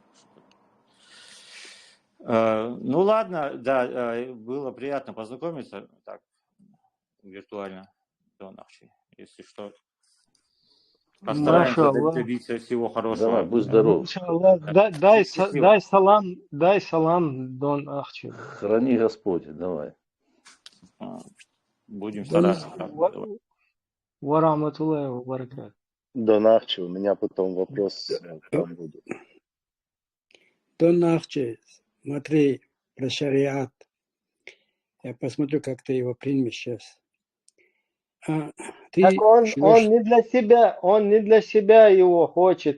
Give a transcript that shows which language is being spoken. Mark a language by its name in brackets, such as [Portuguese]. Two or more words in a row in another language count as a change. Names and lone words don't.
[Russian] Ну ладно, да, было приятно познакомиться так виртуально до ночи. Если что, постараемся добиться всего хорошего. Давай, будь здоров. Дай салам Дон Ахчи. Храни Господь, давай. Будем стараться. [Arabic] ورحمة الله وبركاته. [Russian] Дон Ахчи, у меня потом вопрос к вам будет. Дон Ахчи, смотри, про шариат. Я посмотрю, как ты его примешь сейчас. Так он не для себя его хочет.